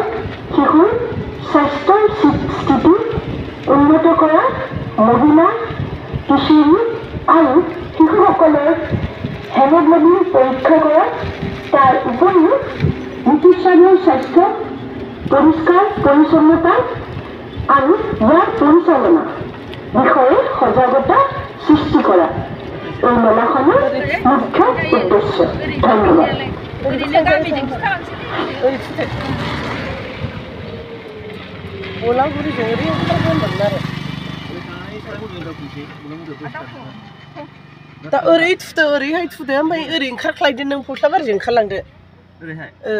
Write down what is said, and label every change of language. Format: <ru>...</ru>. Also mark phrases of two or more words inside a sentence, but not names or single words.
<as>শিশুৰ স্বাস্থ্যৰ স্থিতি উন্নত কৰা, মহিলা কিশোৰী আৰু শিশুসকলৰ হেমোগ্লোবিন পৰীক্ষা কৰা, তাৰ উপৰিও চিকিৎসালয়ৰ স্বাস্থ্য পৰিষ্কাৰ পৰিচ্ছন্নতা আৰু ইয়াৰ পৰিচালনা বিষয়ে সজাগতা সৃষ্টি কৰা এই মেলাখনৰ মুখ্য উদ্দেশ্য। ধন্যবাদ।</as> <brx>दा ओरै थुदो ओरैहाय थुदो ओमफ्राय ओरै ओंखारख्लायदो नों फस्लाबारिजों ओंखारलांदो ओरैहाय</brx>